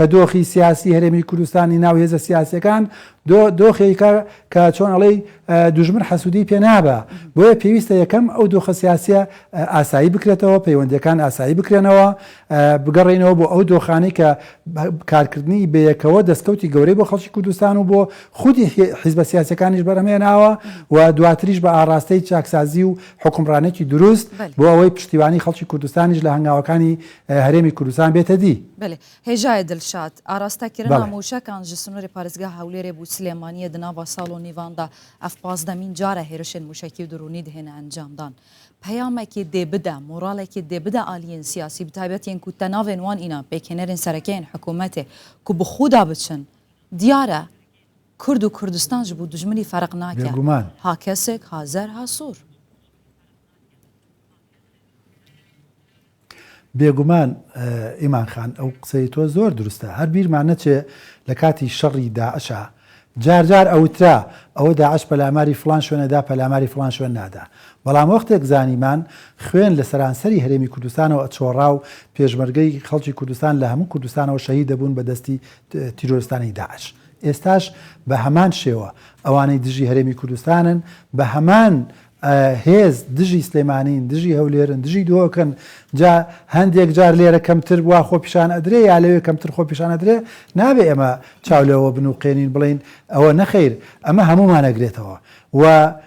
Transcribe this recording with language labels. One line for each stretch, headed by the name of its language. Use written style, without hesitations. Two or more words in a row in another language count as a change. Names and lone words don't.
Central Kurdish: دۆخی سیاسی هەرێمی کوردستانی ناو هێزە سیاسەکان دۆخێکە کە چۆن ئەڵەی دوژمن حەسوودی پێ نابە بۆیە پێویستە یەکەم ئەو دۆخە سیاسیە ئاسایی بکرێتەوە پەیوەندیەکان ئاسایی بکرێنەوە بگەڕێنەوە بۆ ئەو دۆخانەی کە کارکردنی بەیەکەوە دەستکەوتی گەورەی بۆ خەڵکی کوردستان و بۆ خودی حیزبە سیاسەکانیش بەرهەمێناوە و دواتریش بە ئاراستەی چاکسازی و حکومڕانێکی دروست بۆ ئەوەی پشتیوانی خەڵکی کوردستانیش لە هەنگاوەکانی هەرێمی کوردستان بێتە دی
Kurdish: هێژایە دڵشاد ئاراستەکردنا موشەکان ji سنوورê parêzgeha Hewlêrê bû Silêmaniyê di nava salonîvan da ev 15 cara hêrişên mûşekî û dirûnî dihêne encamdan peyamekê dê bide moralekê dê bide aliyên siyasî bi taybetiyên ku te navên wan îna pêkhenerên serekeyên hikûmetê ku bi xwe da biçin diyar e Kurd û Kurdistan ji bo dijminî fereq nake ha kesek ha zer ha sûr
Central Kurdish: بێگومان ئیمان خان ئەو قسەی تۆ زۆر دروستە هەر بیرمان نەچێ لە کاتی شەڕی داعشە جارجار ئەوترا ئەوە داعش پەلاماری فلان شوێنەدا پەلاماری فلان شوێن نادا بەڵام وەختێک زانیمان خوێن لە سەرانسەری هەرێمی کوردستانەوە ئەچۆڕا و پێشمەرگەی خەڵکی کوردستان لە هەموو کوردستانەوە شەهید دەبوون بە دەستی تیرۆرستانی داعش ئێستاش بە هەمان شێوە ئەوانەی دژی هەرێمی کوردستانن بە هەمان هێز دژی سلێمانین دژی هەولێرن دژی دۆکن جا هەندێک جار لێرە کەمتر وا خۆ پیشان ئەدرێ یا لەوێ کەمتر خۆ پیشان ئەدرێ نابێ ئەمە چاولەوە بن و قێنین بڵین ئەوە نەخیر ئەمە هەمومان ئەگرێتەوە و